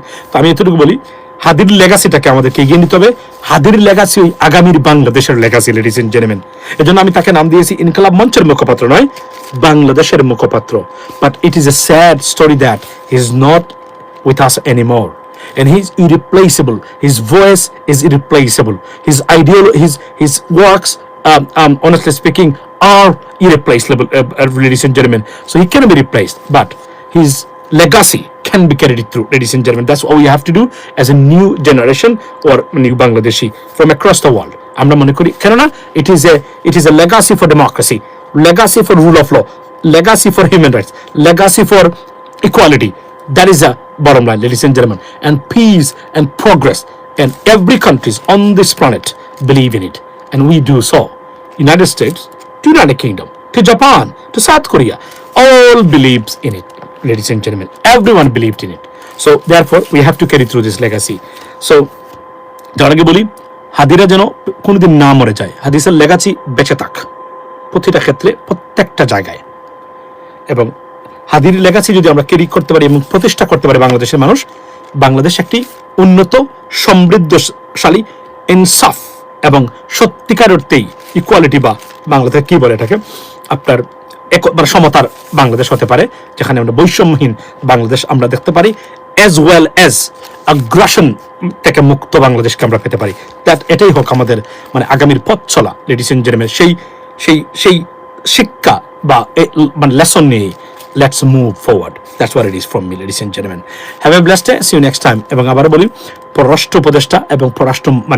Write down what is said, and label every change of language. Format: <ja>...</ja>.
<bn>তো আমি এতটুকু বলি, হাদির লেগাসিটাকে আমাদেরকে এগিয়ে নিতে হবে। হাদির লেগাসি ওই আগামীর বাংলাদেশের লেগাসি,</bn> <en>Ladies and gentleman.</en> <bn>এজন্য আমি তাকে নাম দিয়েছি ইনকলাব মঞ্চের মুখপাত্র নয়, বাংলাদেশের মুখপাত্র।</bn> <en>But it is a sad story that he is not with us anymore, and he's irreplaceable. His voice is irreplaceable. His his works, honestly speaking, are irreplaceable, ladies and gentlemen. So he cannot be replaced, but his legacy can be carried through, ladies and gentlemen. That's what we have to do as a new generation or new Bangladeshi from across the world.</en> <bn>আমরা মনে করি কেননা</bn> <en>it is a legacy for democracy, legacy for rule of law, legacy for human rights, legacy for equality. That is a bottom line, ladies and gentlemen. And peace and progress, and every countries on this planet believe in it, and we do so. United States, to United Kingdom, to Japan, to South Korea, all believes in it, ladies and gentlemen. Everyone believed in it. So therefore we have to carry through this legacy.</en> <bn>So যার আগে বলি, হাদিরা যেন কোনোদিন না মরে যায়, হাদিসের legacy বেঁচে থাক প্রতিটা ক্ষেত্রে, প্রত্যেকটা জায়গায়। এবং হাদির লেগাসি যদি আমরা ক্যারি করতে পারি এবং প্রতিষ্ঠা করতে পারি বাংলাদেশের মানুষ, বাংলাদেশ একটি উন্নত, সমৃদ্ধশালী, ইনসাফ এবং সত্যিকার অর্থেই ইকুয়ালিটি, বা বাংলাদেশ কি বলে এটাকে, আপনার মানে সমতার বাংলাদেশ হতে পারে, যেখানে আমরা বৈষম্যহীন বাংলাদেশ আমরা দেখতে পারি,</bn> <en>as well as</en> <bn>আগ্রাসন থেকে মুক্ত বাংলাদেশকে আমরা পেতে পারি। এটাই হোক আমাদের মানে আগামীর পথ চলা,</bn> <en>Ladies and gentleman.</en> <bn>সেই শিক্ষা বা মানে লেসন নিয়ে</bn> <en>let's move forward. That's what it is from me, ladies and gentlemen. Have a blessed day. See you next time.</en> <bn>এবং আবার বলি, পররাষ্ট্র উপদেষ্টা এবং পররাষ্ট্র</bn>